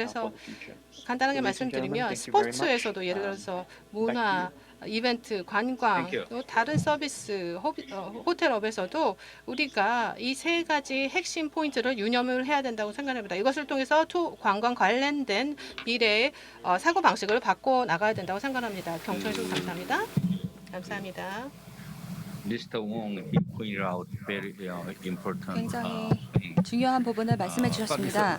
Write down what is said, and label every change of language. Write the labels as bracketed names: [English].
[Korean] 그래서 간단하게 말씀드리면 스포츠에서도 예를 들어서 문화, 이벤트, 관광, 또 다른 서비스, 호텔업에서도 우리가 이 세 가지 핵심 포인트를 유념을 해야 된다고 생각합니다. 이것을 통해서 관광 관련된 미래의 사고방식을 바꿔 나가야 된다고 생각합니다. 경청해 주셔서 감사합니다. 감사합니다. [English] Mr. Wong, he pointed out very important. [Korean] 굉장히 중요한 부분을 말씀해 주셨습니다.